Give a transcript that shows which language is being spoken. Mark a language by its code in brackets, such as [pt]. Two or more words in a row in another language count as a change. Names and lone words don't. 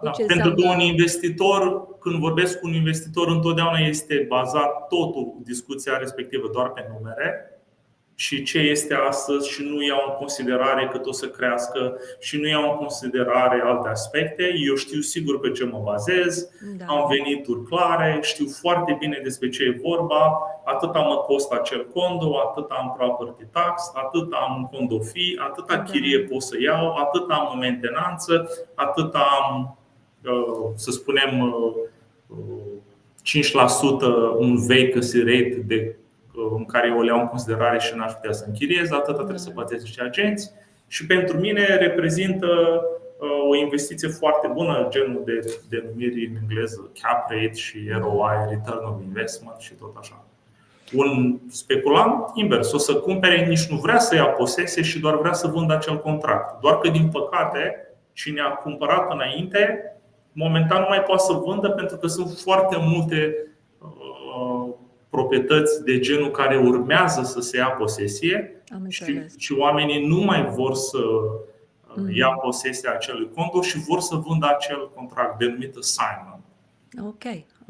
[ro] Pentru că un investitor, când vorbesc cu un investitor, întotdeauna este bazat totul, discuția respectivă, doar pe numere și ce este astăzi și nu iau în considerare cât o să crească și nu iau în considerare alte aspecte. Eu știu sigur pe ce mă bazez, am venituri clare, știu foarte bine despre ce e vorba, atâta mă costă acel condo, atât am [en] property tax, [ro] atât am un [en] condo fee, [ro] atâta chirie pot să iau, atât am mentenanță, atât am, să spunem, 5% un [en] vacancy rate [ro] în care eu le iau în considerare și n-aș putea să închiriez, atâta trebuie să plătesc niște agenți. Și pentru mine reprezintă o investiție foarte bună, genul de denumiri în engleză [en] cap rate [ro] și ROI, [en] return of investment [ro] și tot așa. Un speculant invers, o să cumpere, nici nu vrea să ia posesie și doar vrea să vândă acel contract. Doar că din păcate cine a cumpărat înainte momentan nu mai poate să vândă pentru că sunt foarte multe proprietăți de genul care urmează să se ia posesie și oamenii nu mai vor să ia posesia acelui condo și vor să vândă acel contract denumit assignment.